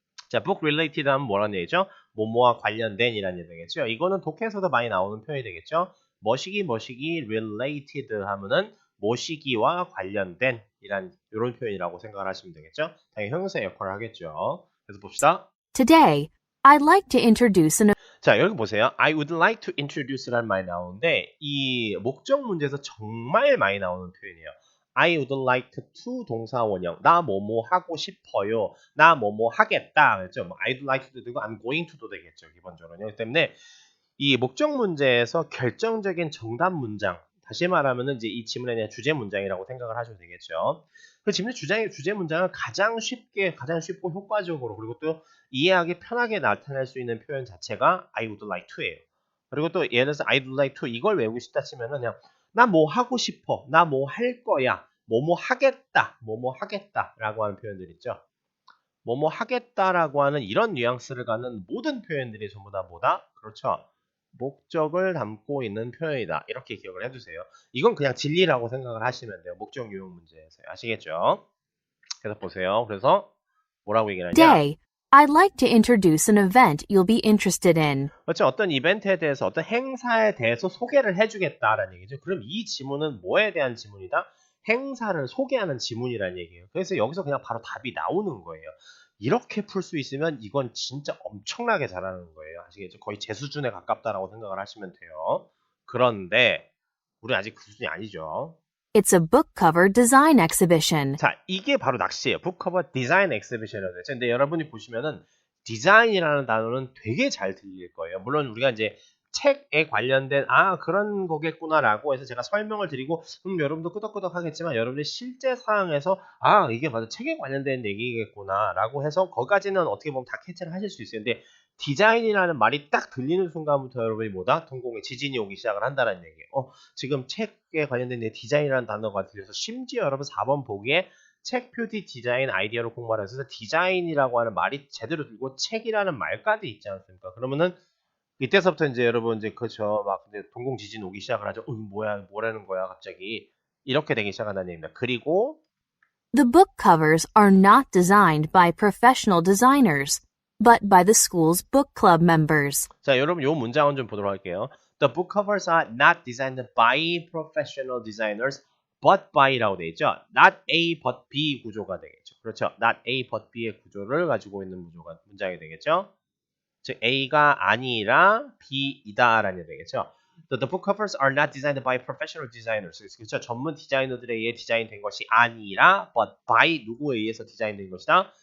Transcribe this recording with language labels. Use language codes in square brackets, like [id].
[ko] 자, [en] book related [ko] 하면 뭐라는 얘기죠? 뭐뭐와 관련된 이라는 얘기 되겠죠? 이거는 독해에서도 많이 나오는 표현이 되겠죠? 뭐시기 related 하면은 뭐시기와 관련된 이런 표현이라고 생각을 하시면 되겠죠? 당연히 형용사 역할을 하겠죠. 그래서 봅시다. [en] Today, I'd like to introduce an [ko] 자, 여기 보세요. [en] I would like to introduce [ko] 라는 말이 나오는데 이 목적 문제에서 정말 많이 나오는 표현이에요. [en] I would like to [ko] 동사 원형. 나 뭐뭐 하고 싶어요. 나 뭐뭐 하겠다. 그렇죠? 뭐 [en] I'd like to [ko] 도 되고 [en] I'm going to [ko] 도 되겠죠. 기본적으로는. 그렇기 때문에 이 목적 문제에서 결정적인 정답 문장. 다시 말하면은 이제 이 지문에 대한 주제 문장이라고 생각을 하셔도 되겠죠. 그 지문의 주제 문장을 가장 쉽고 효과적으로 그리고 또 이해하기 편하게 나타낼 수 있는 표현 자체가 [en] I would like to [ko] 예요. 그리고 또 예를 들어서 [en] I'd like to [ko] 이걸 외우고 싶다 치면은 그냥 나 뭐 하고 싶어, 나 뭐 할 거야, 뭐뭐 하겠다, 뭐뭐 하겠다라고 하는 표현들 있죠. 뭐뭐 하겠다라고 하는 이런 뉘앙스를 갖는 모든 표현들이 전부 다 뭐다? 그렇죠. 목적을 담고 있는 표현이다. 이렇게 기억을 해두세요. 이건 그냥 진리라고 생각을 하시면 돼요. 목적 유형 문제에서. 아시겠죠? 계속 보세요. 그래서 뭐라고 얘기를 하냐? [en] Today, I'd like to introduce an event you'll be interested in. [ko] 그렇죠. 어떤 이벤트에 대해서 어떤 행사에 대해서 소개를 해주겠다라는 얘기죠. 그럼 이 지문은 뭐에 대한 지문이다? 행사를 소개하는 지문이라는 얘기예요. 그래서 여기서 그냥 바로 답이 나오는 거예요. 이렇게 풀 수 있으면 이건 진짜 엄청나게 잘하는 거예요. 아시겠죠? 거의 제 수준에 가깝다라고 생각을 하시면 돼요. 그런데 우리 아직 그 수준이 아니죠. [en] It's a book cover design exhibition. [ko] 자, 이게 바로 낚시예요. 북커버 디자인 엑스비션이라고 되죠. 근데 여러분이 보시면은 디자인이라는 단어는 되게 잘 들릴 거예요. 물론 우리가 이제 책에 관련된 그런 거겠구나라고 해서 제가 설명을 드리고 여러분도 끄덕끄덕 하겠지만 여러분의 실제 상황에서 이게 맞아 책에 관련된 얘기겠구나라고 해서 거기까지는 어떻게 보면 다 캐치를 하실 수 있어요. 근데 디자인이라는 말이 딱 들리는 순간부터 여러분이 뭐다? 동공에 지진이 오기 시작을 한다는 얘기예요. 지금 책에 관련된 디자인이라는 단어가 들려서 심지어 여러분 4번 보기에 책 표지 디자인 아이디어로 공부하라 해서 디자인이라고 하는 말이 제대로 들고 책이라는 말까지 있지 않습니까? 그러면은 이때서부터 이제 여러분 이제 그렇죠. 막 근데 동공 지진 오기 시작을 하죠. 뭐야 뭐라는 거야 갑자기 이렇게 되기 시작한다는 얘기입니다. 그리고 [en] The book covers are not designed by professional designers, but by the school's book club members. [ko] 자 여러분 요 문장은 좀 보도록 할게요. [en] The book covers are not designed by professional designers, but by [ko] 라고 되어 있죠. [en] Not A but B [ko] 구조가 되겠죠. 그렇죠. [en] Not A but B [ko] 의 구조를 가지고 있는 문장이 되겠죠. 즉 A가 아니라 B이다라는 얘기 되겠죠. [en] The book covers are not designed by professional designers. [ko] 그렇죠. 전문 디자이너들에 의해 디자인된 것이 아니라 [en] but by [ko] 누구에 의해서 디자인된 것이다.